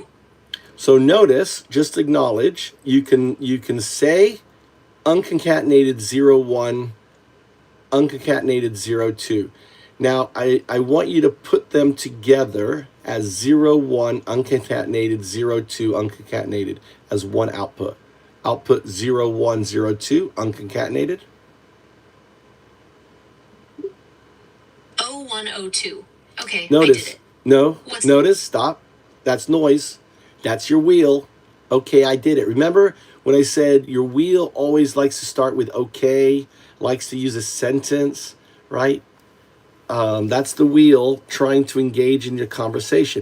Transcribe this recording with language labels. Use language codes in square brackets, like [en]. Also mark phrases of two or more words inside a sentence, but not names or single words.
[en] So notice, just acknowledge, you can say unconcatenated 0, 1, unconcatenated 0, 2. Now I want you to put them together as 0, 1, unconcatenated 0, 2, unconcatenated as one output. Output 0, 1, 0, 2, unconcatenated. O1, O2. Okay, Notice, I did it. no, notice, stop. That's noise. That's your wheel. Okay, I did it. Remember when I said your wheel always likes to start with okay, likes to use a sentence, right? That's the wheel trying to engage in your conversation.